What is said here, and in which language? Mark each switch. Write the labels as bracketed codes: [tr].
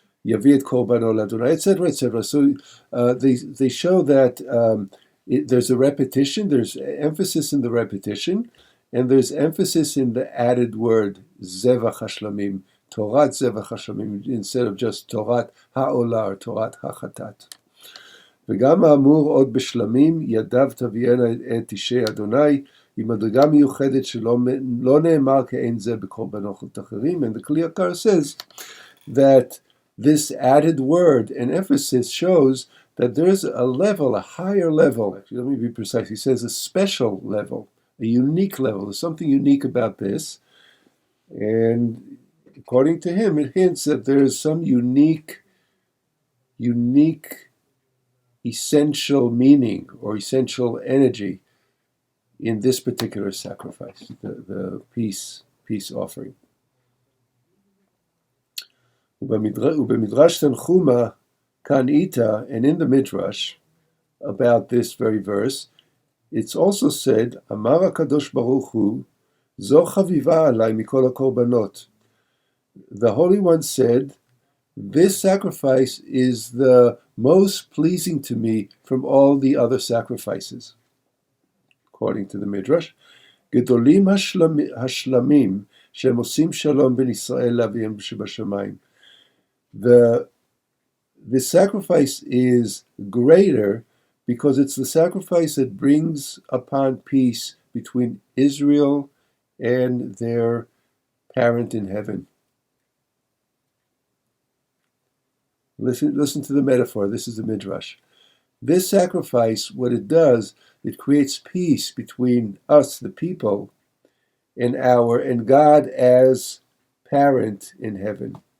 [he] Yavi et korbano le'Adonai, [en] etc., etc. So they show that there's a repetition, there's emphasis in the repetition, and there's emphasis in the added word Zevah Shelamim, Torat Zevah Shelamim, instead of just Torat ha'olah or Torat ha'chatat. [he] וגם האמור עוד בשלמים, ידיו תביאנה את אישי אדוני, עם מדרגה מיוחדת שלא נאמר כאין זה בקורבנות אחרים. [en] And the Kli Yakar says that this added word and emphasis shows that there's a level, a higher level. Actually, let me be precise. He says a special level, a unique level. There's something unique about this. And according to him, it hints that there is some unique essential meaning or essential energy in this particular sacrifice, the peace offering. [he] ובמדרש תנחומה כאן איתה, [en] and in the Midrash, about this very verse, it's also said, [he] אמר הקדוש ברוך הוא, זו חביבה עליי מכל הקורבנות. [en] The Holy One said, this sacrifice is the most pleasing to me from all the other sacrifices. According to the Midrash, [he] גדולים השלמים שהם עושים שלום בין ישראל לאביהם שבשמיים. [en] The the sacrifice is greater because it's the sacrifice that brings upon peace between Israel and their parent in heaven. Listen to the metaphor. This is the Midrash. This sacrifice, what it does, it creates peace between us, the people, and God as parent in heaven.